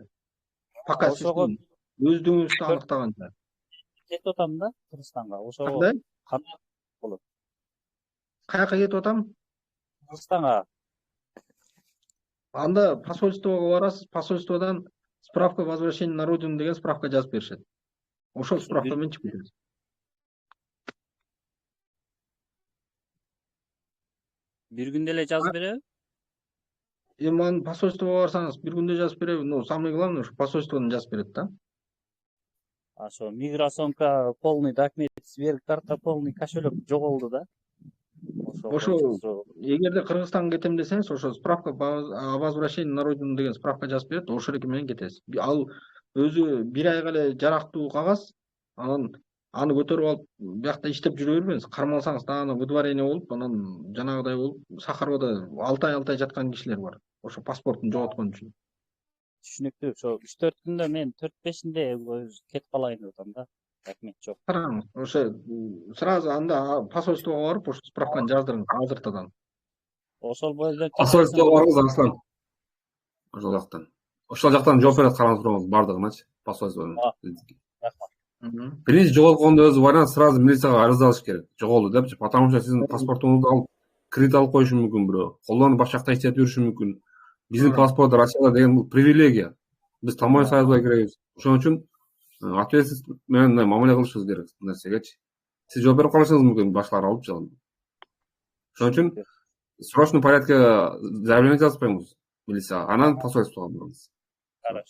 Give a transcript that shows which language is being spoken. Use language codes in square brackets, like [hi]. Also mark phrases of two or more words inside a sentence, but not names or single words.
[ky] Пока Ошого сиздин өздүгүңүздү аныктаганча. кетип атам да Кыргызстанга. Ошого Кандай? кандай болот? Каяка кетип атам? Кыргызстанга Анда посольствого барасыз, посольстводан [ru] справка возвращения на родину [ky] деген справка жазып беришет. Ошол справка менен чыгып кетесиз. бир күндө эле жазып береби? Эми аны посольствого барсаңыз бир күндө жазып береби? [ru] Но самое главное, [ky] ушу посольстводон жазып берет да. Ошо миграционка [ru] полный документ, [ky] сверхкарта [ru] полный кошелек [ky] жоголду да. Ошо эгерде Кыргызстанга кетем десеңиз, ошо [ru] справка о возвращении на родину [ky] деген справка жазып берет, ошол эки менен кетесиз. Ал өзү 1 айга эле жарактуу кагаз, анан аны көтөрүп алып биякта иштеп жүрө бербеңиз. Кармалсаңыз дагы выдворение болуп, анан жанагыдай болуп, Сахаровада 6 ай жаткан кишилер бар. Ошо паспортун жоготкон үчүн. Түшүнүктүү. Ошо 3-4 күндө мен 4-5-инде кетип калайын деп атам да. Рахмет жок. Караңыз, ошо сразу анда посольствого барып, ошо справканы жаздырыңыз азыртадан. Ошол боюнча Посольствого барыңыз Арслан. Ошол жактан. Ошол жактан жооп берет караңыз туруңуз бардыгына посольстводон. Биринчи жоголгондо өзү вариант сразу милицияга арыздалыш керек. Жоголду депчи, [ru] потому что [ky] сиздин паспортуңузду алып кредит алып коюшу мүмкүн бирөө. Колдонуп башка жакта иштеп жүрүшү мүмкүн. Биздин паспорт Россияда деген бул привилегия. Биз Таможня союзуна киребиз. Ошон үчүн ответственность менен мамиле кылышыбыз керек нерсегечи. Сиз жооп берип калышыңыз мүмкүн башкалар алып жалын. Ошон үчүн [ru] срочный порядке заявление [ky] жазып коюңуз милицияга, анан посольствого барыңыз.